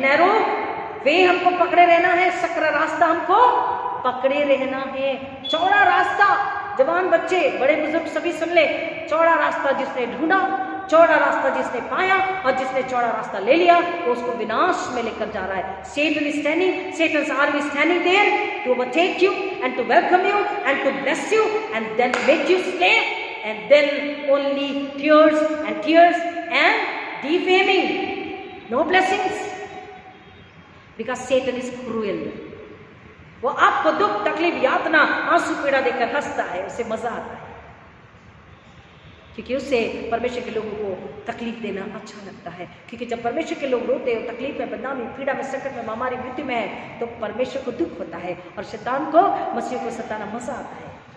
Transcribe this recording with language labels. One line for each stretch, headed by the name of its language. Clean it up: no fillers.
English: narrow way
Hindi: हमको पकड़े रहना है, सकरा रास्ता हमको पकड़े रहना है। चौड़ा रास्ता, जवान बच्चे, बड़े बुजुर्ग सभी सुन ले, चौड़ा रास्ता जिसने ढूंढा, चौड़ा रास्ता जिसने पाया और जिसने चौड़ा रास्ता ले लिया, वो उसको विनाश में लेकर जा रहा है।
English: Satan is standing, Satan's army is standing there to overtake you and to welcome you and to bless you and then make you slave, and then only tears and defaming, no blessings, because Satan is cruel।
Hindi: वो आपको दुख, तकलीफ, यातना, आंसू, पीड़ा देकर हंसता है, उसे मजा आता है, क्योंकि उसे परमेश्वर के लोगों को तकलीफ देना अच्छा लगता है। क्योंकि जब परमेश्वर के लोग रोते हो, तकलीफ में, बदनामी, पीड़ा में, संकट में, महामारी, मृत्यु में है, तो परमेश्वर को दुख होता है और शैतान को, मसीह को सताना मजा आता है।